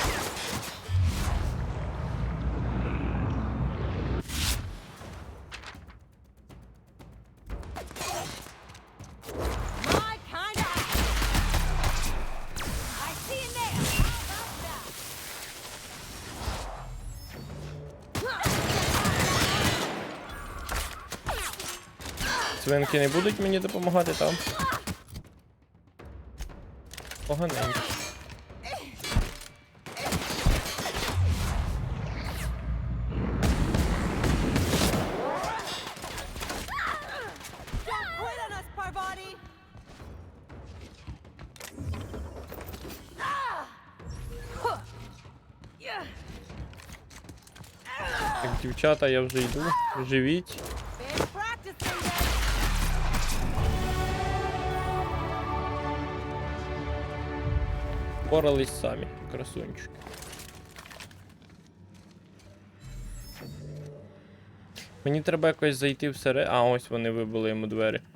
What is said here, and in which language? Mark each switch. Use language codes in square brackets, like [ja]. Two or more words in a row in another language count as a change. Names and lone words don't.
[en] My kind of. I see you there. How about that? [uk] Свинки не будуть мені допомагати там? Поганенько. [en] Don't quit on us, Parvati. [uk] Так, дівчата, я вже йду. Живіть. [en] Been practicing this. [uk] Порались самі, красунчики. Мені треба якось зайти всередину. А, ось вони вибили йому двері.